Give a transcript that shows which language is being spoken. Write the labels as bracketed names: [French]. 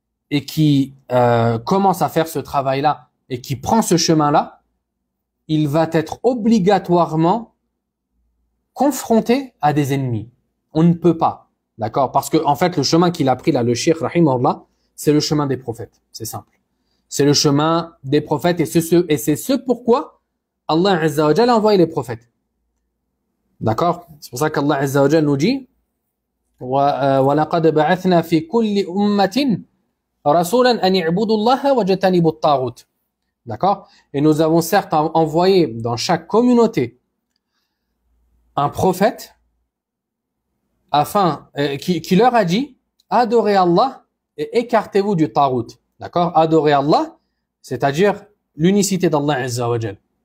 [French] et qui commence à faire ce travail-là et qui prend ce chemin-là, il va être obligatoirement confronté à des ennemis. On ne peut pas, d'accord? Parce que en fait, le chemin qu'il a pris là, le cheikh rahimahullah, c'est le chemin des prophètes. C'est simple. C'est le chemin des prophètes et c'est ce pourquoi Allah Azza wa Jalla a envoyé les prophètes. D'accord? C'est pour ça qu'Allah Azza wa Jalla nous dit [Arabic] وَلَقَدْ بَعَثْنَا فِي كُلِّ أُمَّةٍ رَسُولًا أَنِ اعْبُدُوا اللَّهَ وَاجْتَنِبُوا الطَّاغُوتَ. [French] D'accord? Et nous avons certes envoyé dans chaque communauté un prophète afin qui leur a dit adorez Allah et écartez-vous du tarout. D'accord? Adorez Allah, c'est-à-dire l'unicité d'Allah Azza wa Jal.